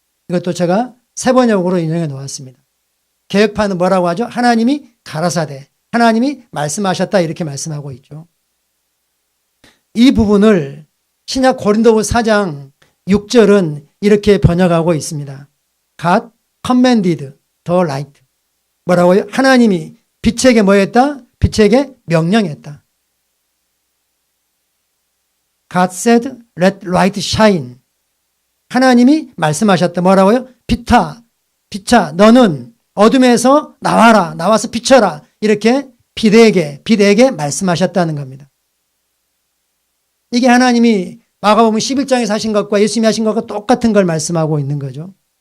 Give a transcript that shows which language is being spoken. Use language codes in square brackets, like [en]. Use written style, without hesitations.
[ko] 이것도 제가 세 번역으로 인용해 놓았습니다. 개역판은 뭐라고 하죠? 하나님이 가라사대. 하나님이 말씀하셨다 이렇게 말씀하고 있죠. 이 부분을 신약 고린도후서 4장 6절은 이렇게 번역하고 있습니다. [en] God commanded the light. [ko] 뭐라고요? 하나님이 빛에게 뭐 했다? 빛에게 명령했다. [en] God said, let light shine. [ko] 하나님이 말씀하셨다. 뭐라고요? 빛아, 너는 어둠에서 나와라. 나와서 비춰라. 이렇게 빛에게 말씀하셨다는 겁니다. 이게 하나님이 마가복음 11장에서 하신 것과 예수님이 하신 것과 똑같은 걸 말씀하고 있는 거죠.